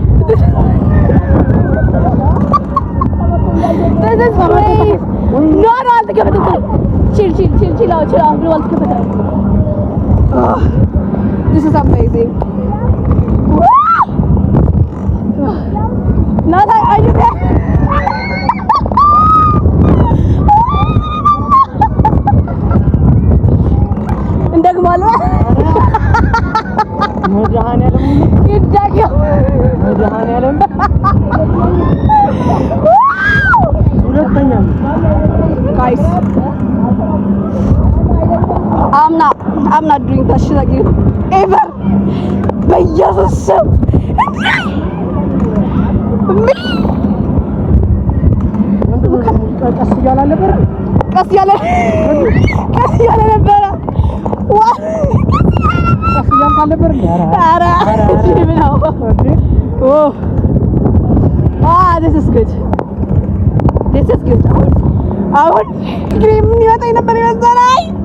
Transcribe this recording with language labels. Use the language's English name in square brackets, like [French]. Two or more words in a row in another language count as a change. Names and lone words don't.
[English] No, I'll take it. Chill out. I'll take it. This is amazing. Nada, are you there? [Amharic] እንደግማለሁ መድኃኒዓለም ይዳገም መድኃኒዓለም ሁለተኛ [English] guys I'm not doing that shit again ever [Amharic] በኢየሱስ ስም ቀስ እያለ ነበር ቀስ እያለ ነበረ ቀስ እያለ ነበር ኧረ ነው [English] this is good [Amharic] አሁን እንግዲህ ምን ይወጣኝ ነበር ይመስላል